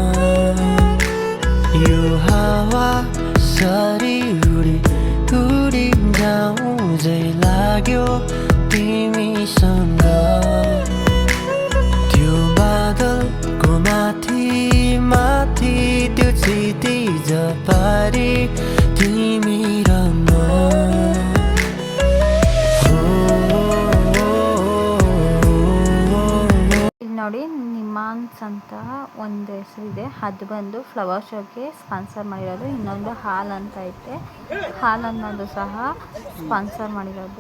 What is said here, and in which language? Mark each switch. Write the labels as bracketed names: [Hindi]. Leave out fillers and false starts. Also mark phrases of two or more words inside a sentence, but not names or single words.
[Nepali] यो हावा सरी उडिङ जाउँझै लाग्यो तिमीसँग। त्यो बादलको माथि माथि त्यो क्षितिज पारी तिमी र म। [Kannada] ಇಲ್ಲಿ ನೋಡಿ ನಿಮಾನ್ಸ್ ಅಂತ ಒಂದು ಹೆಸರಿದೆ. ಅದು ಬಂದು ಫ್ಲವರ್ ಶೋಗೆ ಸ್ಪಾನ್ಸರ್ ಮಾಡಿರೋದು. ಇನ್ನೊಂದು ಹಾಲ್ ಅಂತ ಐತೆ. ಹಾಲ್ ಅನ್ನೋದು ಸಹ ಸ್ಪಾನ್ಸರ್ ಮಾಡಿರೋದು.